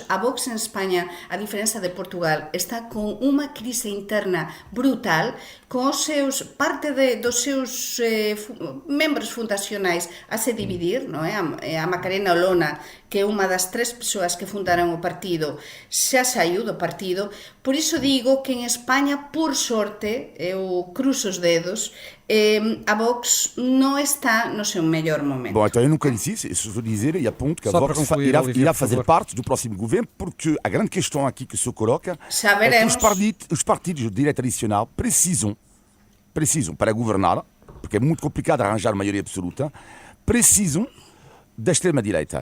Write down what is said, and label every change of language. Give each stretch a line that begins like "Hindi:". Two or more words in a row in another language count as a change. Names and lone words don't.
Galician: A Vox en España, a diferenza de Portugal, está con unha crise interna brutal, con os seus, parte dos seus membros fundacionais a se dividir, non é? A Macarena Olona, que é unha das 3 persoas que fundaron o partido, xa saiu do partido. Por iso digo que en España, por sorte, eu cruzo os dedos,
Portuguese: a Vox não está no seu melhor momento. Bom, então eu nunca disse isso, isso estou a dizer, e aponto que a Vox irá fazer parte do próximo governo, porque a grande questão aqui que se coloca é que os partidos de direita tradicional precisam, para governar, porque é muito complicado arranjar maioria absoluta, precisam da extrema-direita.